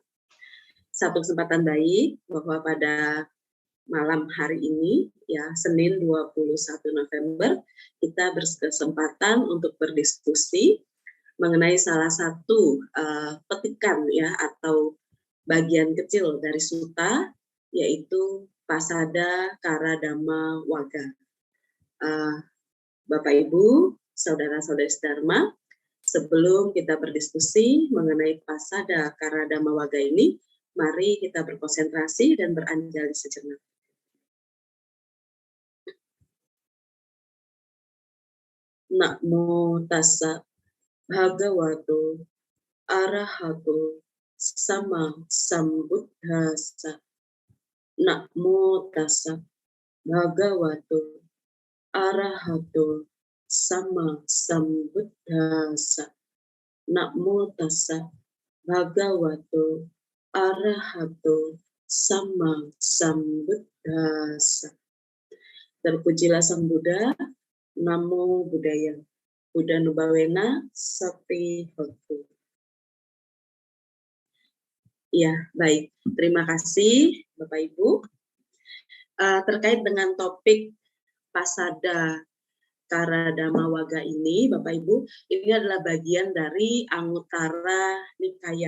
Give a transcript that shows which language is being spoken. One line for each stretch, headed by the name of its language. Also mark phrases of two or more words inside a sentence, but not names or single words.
Indonesian: Satu kesempatan baik bahwa pada malam hari ini, ya Senin 21 November, kita berkesempatan untuk berdiskusi mengenai salah satu petikan ya atau bagian kecil dari sutta, yaitu Pasada Kara Dhamma Waga. Bapak Ibu, saudara-saudari Dharma, sebelum kita berdiskusi mengenai Pasada Kara Dhamma Waga ini, mari kita berkonsentrasi dan beranjali sejenak.
Pali: Namo tassa bhagavato arahato sama sambuddhassa. Namo tassa bhagavato arahato sama sambuddhassa. Namo tassa bhagavato arahato sama sambuddhassa.
Indonesian: Terpujilah Sang Buddha.
Pali: Namo Buddhaya. Buddha Nubawena Sapi Hotu.
Indonesian: Ya, baik. Terima kasih Bapak Ibu. Terkait dengan topik Pasada Kara Dhamma Waga ini, Bapak Ibu, ini adalah bagian dari Anguttara Nikaya.